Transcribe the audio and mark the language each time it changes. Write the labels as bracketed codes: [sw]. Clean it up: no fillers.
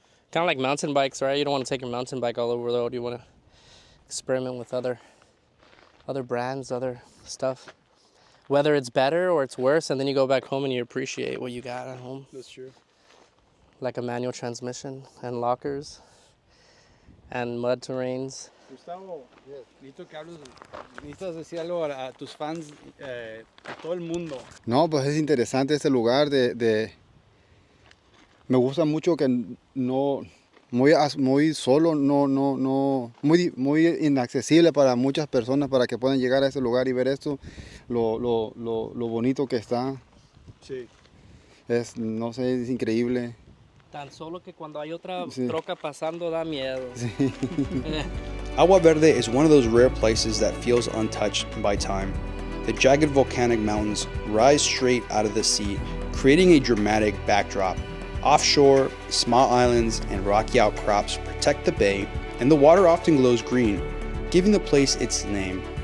[en] Kind of like mountain bikes, right? You don't want to take your mountain bike all over the road. You want to experiment with other brands, other stuff. Whether it's better or it's worse, and then you go back home and you appreciate what you got at home. That's true. Like a manual transmission and lockers and mud terrains. [es] Gustavo, necesito que hables, necesitas decir algo a tus fans, a todo el mundo. No, pues es interesante este lugar me gusta mucho que muy solo, muy inaccesible para muchas personas para que puedan llegar a este lugar y ver esto, lo bonito que está. Sí. No sé, es increíble. Tan solo que cuando hay otra troca pasando da miedo. Sí. [en] Agua Verde is one of those rare places that feels untouched by time. The jagged volcanic mountains rise straight out of the sea, creating a dramatic backdrop. Offshore, small islands and rocky outcrops protect the bay, and the water often glows green, giving the place its name.